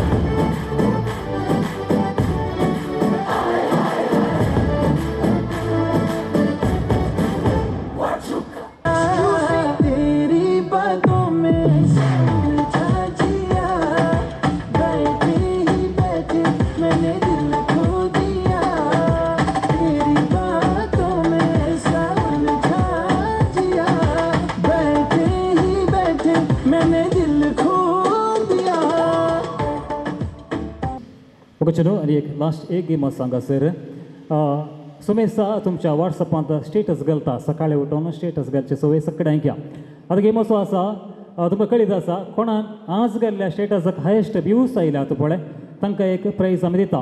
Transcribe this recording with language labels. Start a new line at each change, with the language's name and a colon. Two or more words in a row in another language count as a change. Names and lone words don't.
Hindi: तेरी बातों में उलझा जिया बैठे ही बैठे मैंने दिल खो दिया तेरी बातों में उलझा जिया बैठे ही बैठे मैंने दिल खो दिया
Konkani: ओके चलो आणि एक लास्ट एक गेम सांगा सर सुमेसा तुमच्या व्हॉट्सअपांत स्टेटस घालता सकाळी उठून स्टेटस घालचे सवय सगळ्यांक घ्या आता गेम असो आसा तुमकां कळीत आसा कोणान आज घाल्ल्या स्टेटसाक
English: highest views
Konkani: आयल्या तूं पळय तांकां एक प्रायज आमी दिता